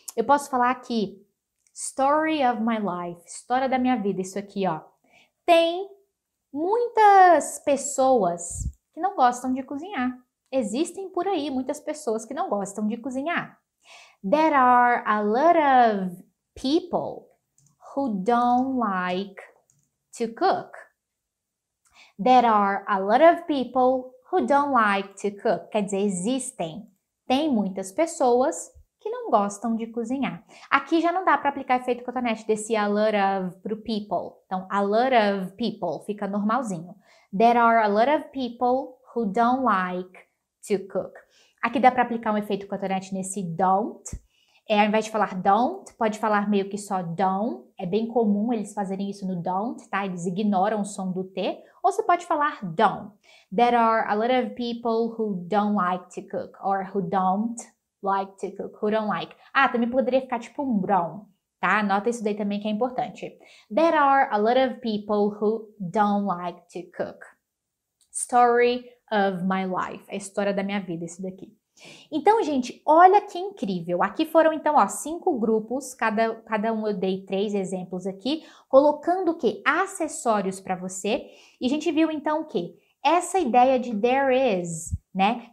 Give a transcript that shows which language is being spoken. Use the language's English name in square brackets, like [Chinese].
[Portuguese] Eu posso falar aqui, [English] story of my life, [Portuguese] história da minha vida, isso aqui, ó, tem muitas pessoas que não gostam de cozinhar. Existem por aí muitas pessoas que não gostam de cozinhar. [English] There are a lot of people who don't like to cook. There are a lot of people who don't like to cook. [Portuguese] Quer dizer, tem muitas pessoas que não gostam de cozinhar. Aqui já não dá para aplicar efeito cotonete desse a lot of pro people. Então, a lot of people fica normalzinho. [English] There are a lot of people who don't like to cook. [Portuguese] Aqui dá para aplicar um efeito cotonete nesse don't. Ao invés de falar don't, pode falar meio que só don't. É bem comum eles fazerem isso no don't, tá? Eles ignoram o som do T. Ou você pode falar don't. [English] There are a lot of people who don't like to cook. Or who don't like to cook. Who don't like. [Portuguese] Também poderia ficar tipo um brown, tá? Anota isso daí também que é importante. [English] There are a lot of people who don't like to cook. Story of my life. [Portuguese] É a história da minha vida, isso daqui. Então, gente, olha que incrível. Aqui foram, então, ó, 5 grupos, cada um eu dei 3 exemplos aqui, colocando o quê? Acessórios para você. E a gente viu, então, o quê? Essa ideia de there is, né?